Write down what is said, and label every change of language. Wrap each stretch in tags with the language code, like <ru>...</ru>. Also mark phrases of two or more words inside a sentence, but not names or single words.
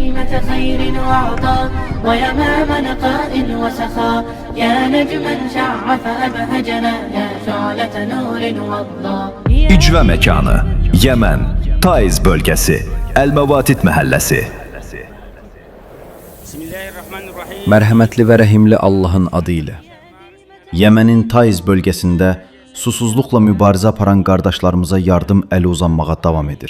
<ar>ذات خير وعطاء ويمام نقاء وسخاء يا نجما شع فأبهجنا يا şعلة نور وضاء.</ar> <az>İcra məkanı Yemen, Taiz bölgəsi, Əl-Məvatid məhəlləsi. Mərhəmətli və rəhimli Allahın adı ilə. Yemenin Taiz bölgəsində susuzluqla mübarizə aparan qardaşlarımıza yardım əli uzanmağa davam edir.</az>